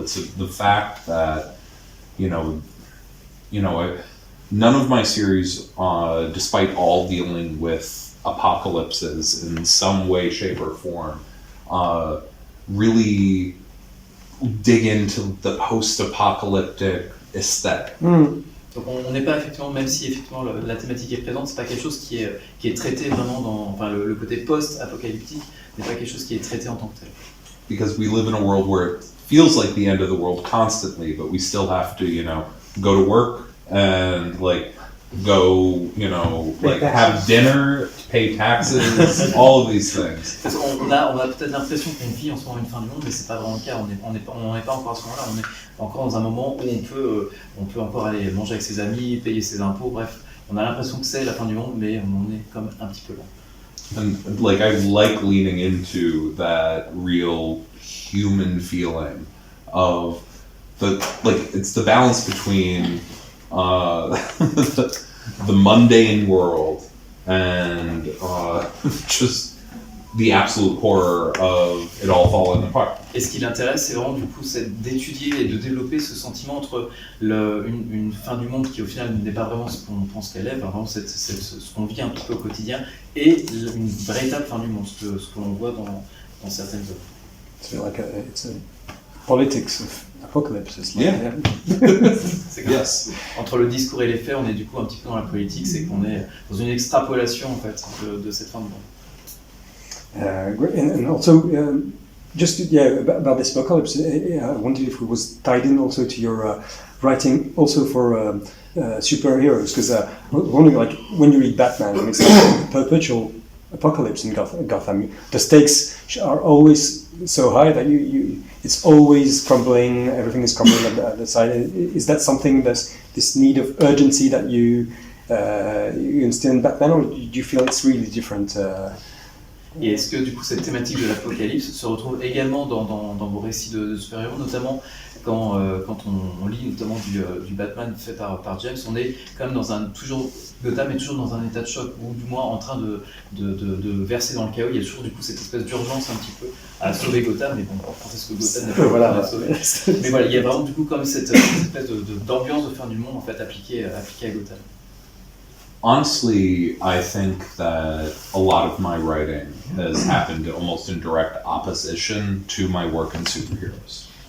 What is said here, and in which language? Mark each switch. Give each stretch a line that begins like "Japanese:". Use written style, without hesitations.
English: It's the fact that none of my series, despite all dealing with apocalypses in some way, shape, or form, really dig into the post-apocalyptic aesthetic.
French: Donc on n'est pas effectivement, même si effectivement la thématique est présente, c'est pas quelque chose qui est traité vraiment dans, enfin le côté post-apocalyptique n'est pas quelque chose qui est traité en tant que tel.
English: Because we live in a world where it feels like the end of the world constantly, but we still have to, go to work and go, have dinner, pay taxes, all of these things.
French: Parce qu'on a peut-être l'impression qu'on vit en ce moment une fin du monde, mais c'est pas vraiment le cas. On n'est pas encore à ce moment-là. On est encore dans un moment où on peut encore aller manger avec ses amis, payer ses impôts. Bref, on a l'impression que c'est la fin du monde, mais on est comme un petit peu là.
English: And I like leaning into that real human feeling of it's the balance between the mundane world and just the absolute horror of it all falling apart.
French: Et ce qui l'intéresse, c'est vraiment du coup d'étudier et de développer ce sentiment entre une fin du monde qui au final n'est pas vraiment ce qu'on pense qu'elle est, vraiment ce qu'on vit un petit peu au quotidien, et une véritable fin du monde, ce que l'on voit dans certaines œuvres.
English: It's a politics of apocalypse. Yeah.
French: C'est comme ça. Entre le discours et les faits, on est du coup un petit peu dans la politique, c'est qu'on est dans une extrapolation en fait de cette fin du monde.
English: Great. And also, about this apocalypse, I wondered if it was tied in also to your writing also for superheroes, because I was wondering, when you read Batman, and it's like a perpetual apocalypse in Gotham, the stakes are always so high that it's always crumbling, everything is crumbling at the side. Is that something that's this need of urgency that you instill in Batman, or do you feel it's really different?
French: Et est-ce que du coup cette thématique de l'apocalypse se retrouve également dans vos récits de super-héros, notamment quand on lit notamment du Batman fait par James, on est quand même toujours Gotham est toujours dans un état de choc, ou du moins en train de verser dans le chaos. Il y a toujours du coup cette espèce d'urgence un petit peu à sauver Gotham, mais bon, quand est-ce que Gotham n'a pas sauvé. Mais voilà, il y a vraiment du coup comme cette espèce d'ambiance de fin du monde en fait appliquée à Gotham.
English: Honestly, I think that a lot of my writing has happened almost in direct opposition to my work in superheroes.